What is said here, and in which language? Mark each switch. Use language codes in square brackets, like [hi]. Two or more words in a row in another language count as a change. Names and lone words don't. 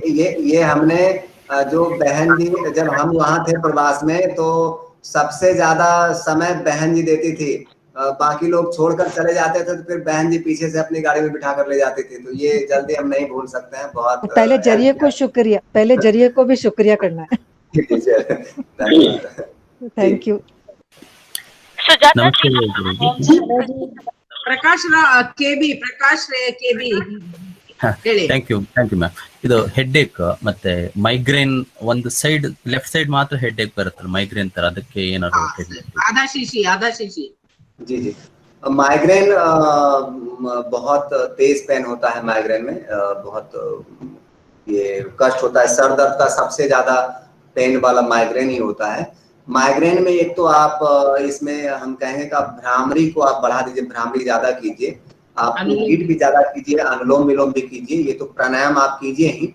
[hi] ये हमने जो बहन जी, जब हम वहाँ थे प्रवास में तो सबसे ज्यादा समय बहन जी देती थी, बाकी लोग छोड़कर चले जाते थे तो फिर बहन जी पीछे से अपनी गाड़ी में बिठा कर ले जाती थी। तो ये जल्दी हम नहीं भूल सकते हैं। बहुत पहले जरिए को भी शुक्रिया करना है। [en] thank you. ಪ್ರಕಾಶ್ ಕೆಬಿ thank you ma'am. [kn] ಇದು [en] head ache [kn] ಮತ್ತೆ ಮೈಗ್ರೇನ್ ಒಂದು [en] side left side [kn] ಮಾತ್ರ [en] head ache [kn] ಬರುತ್ತೆ ಮೈಗ್ರೇನ್ ತರ, ಅದಕ್ಕೆ ಏನಾದ್ರು [hi] आधा शीशी जी माइग्रेन बहुत तेज पेन होता है माइग्रेन में, बहुत ये कष्ट होता है। सर दर्द का सबसे ज्यादा पेन वाला माइग्रेन ही होता है। माइग्रेन में एक तो आप इसमें हम कहेंगे कि आप भ्रामरी को आप बढ़ा दीजिए, भ्रामरी ज्यादा कीजिए, आप उद्गीत भी ज्यादा कीजिए, अनुलोम विलोम भी कीजिए, ये तो प्राणायाम आप कीजिए ही।